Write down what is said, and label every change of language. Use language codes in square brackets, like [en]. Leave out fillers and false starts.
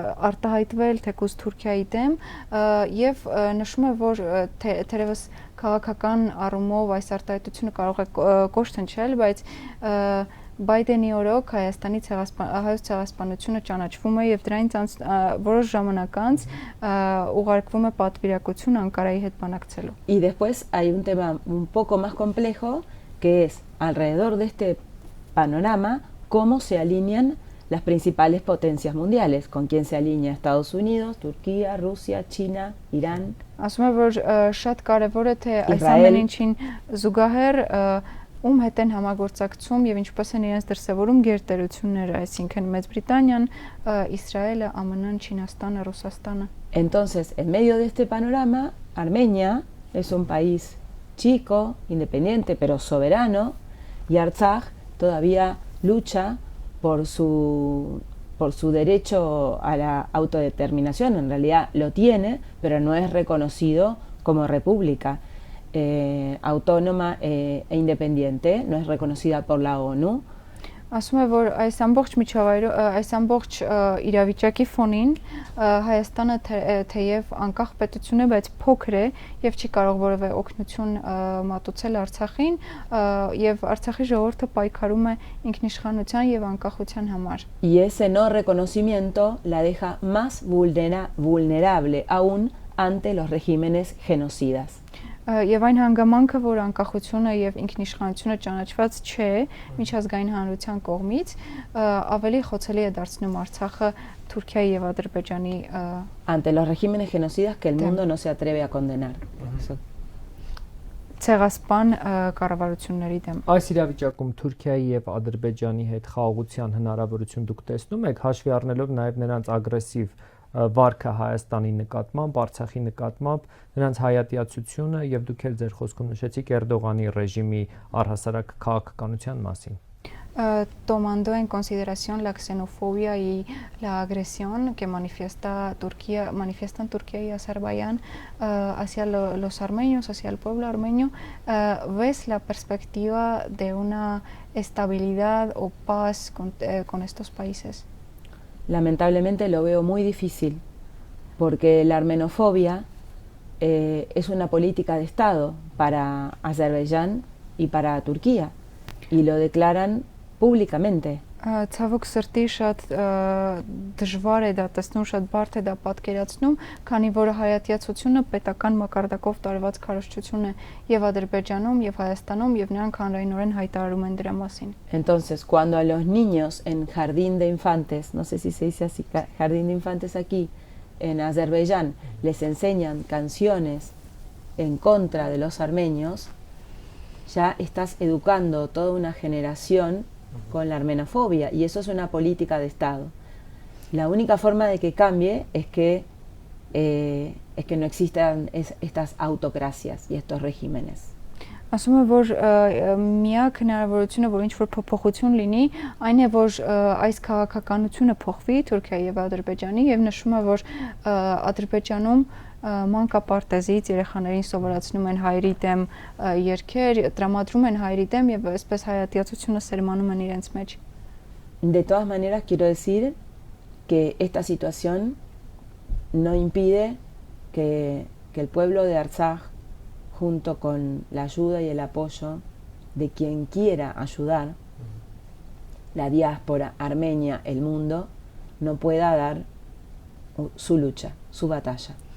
[hy] արտահայտվել թեկուզ Թուրքիայի դեմ, եւ նշում է, որ թերևս քաղաքական առումով այս արտահայտությունը կարող է կոշտ հնչել, բայց Բայդենի օրոք հայոց ցեղասպանությունը ճանաչվում է եւ դրանից որոշ ժամանակ անց ուղարկվում է պատվիրակություն Անկարայի հետ բանակցելու։ [es] Y después hay un tema un poco más complejo, que es alrededor de este panorama cómo se alinean las principales potencias mundiales, con quién se alinea Estados Unidos, Turquía, Rusia, China, Irán. [hy] Ասում է, որ շատ կարեւոր է թե այս ամեն ինչին զուգահեռ ում հետ են համագործակցում եւ ինչպես են իրենց դրսեւորում գերտերությունները, այսինքն Մեծ Բրիտանիան, Իսրայելը, ԱՄՆ-ն, Չինաստանը, Ռուսաստանը։ [es] Entonces, en medio de este panorama, Armenia es un país chico, independiente, pero soberano, y Artsaj todavía lucha por su derecho a la autodeterminación. En realidad lo tiene, pero no es reconocido como república autónoma e independiente, no es reconocida por la ONU. [hy] Ասում է, որ այս ամբողջ իրավիճակի ֆոնին Հայաստանը թեև անկախ պետություն է, բայց փոքր է եւ չի կարող որևէ օգնություն մատուցել Արցախին, եւ Արցախի ժողովուրդը պայքարում է ինքնիշխանության եւ անկախության համար։ [es] Y ese no reconocimiento la deja más vulnerable aún ante los regímenes genocidas. [hy] Եվ այն հանգամանքը, որ անկախությունը եւ ինքնիշխանությունը ճանաչված չէ միջազգային հանրության կողմից, ավելի խոցելի է դարձնում Արցախը Թուրքիայի եւ Ադրբեջանի [es] ante los regímenes genocidas que el mundo no se atreve a condenar. [hy] ցեղասպան կառավարությունների դեմ։ Այս իրավիճակում Թուրքիայի եւ Ադրբեջանի հետ խաղաղության հնարավորություն դուք տեսնում եք, հաշվի առնելով նաեւ նրանց ագրեսիվ վարքը Հայաստանի նկատմամբ, Արցախի նկատմամբ, նրանց հայատյացությունը եւ դուք էլ ձեր խոսքում նշեցիք Էրդողանի ռեժիմի առհասարակ քաղաքականության մասին։ [es] Tomando en consideración la xenofobia y la agresión que manifiestan Turquía y Azerbaiyán hacia los armenios, hacia el pueblo armenio, ¿ves la perspectiva de una estabilidad o paz con estos países? Lamentablemente lo veo muy difícil, porque la armenofobia es una política de Estado para Azerbaiyán y para Turquía, y lo declaran públicamente. [hy] Ցավոք սրտի շատ դժվար է դա տեսնում, շատ բարդ է դա պատկերացնում, քանի որ հայատյացությունը պետական մակարդակով տարված քարոզչություն է եւ Ադրբեջանում եւ Հայաստանում եւ նրանք հանրայնորեն հայտարարում են դրա մասին։ [es] Entonces, cuando a los niños en jardín de infantes, no sé si se dice así, jardín de infantes aquí en Azerbaiyán, les enseñan canciones en contra de los armenios, ya estás educando toda una generación con la armenofobia, y eso es una política de Estado. La única forma de que cambie es que no existan estas autocracias y estos regímenes. [hy] Ասում եմ, որ միակ հնարավորությունը, որ ինչ-որ փոփոխություն լինի, այն է, որ այս քաղաքականությունը փոխվի Թուրքիայի եւ Ադրբեջանի, եւ նշում է, որ Ադրբեջանում մանկապարտեզից երեխաներին սովորացնում են հայերի դեմ երգեր, տրամադրում են հայերի դեմ եւ այսպես հայատյացությունը սերմանում են իրենց մեջ։ [es] De todas maneras, quiero decir que esta situación no impide que el pueblo de Artsaj, junto con la ayuda y el apoyo de quien quiera ayudar, la diáspora armenia, el mundo, no pueda dar su lucha, su batalla.